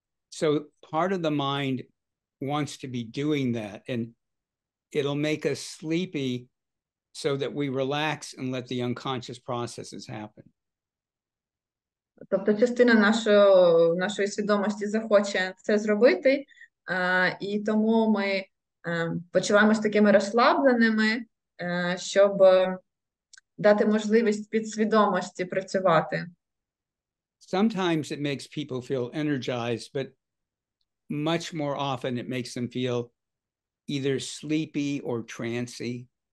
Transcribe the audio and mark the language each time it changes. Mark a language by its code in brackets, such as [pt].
[en] So part of the mind wants to be doing that, and it'll make us sleepy so that we relax and let the unconscious processes happen. [uk] Тобто частина нашої свідомості захоче це зробити, і тому ми почуваємось такими розслабленими, щоб дати можливість підсвідомості працювати. [en] Sometimes it makes people feel energized, but much more often it makes them feel either sleepy or trancy.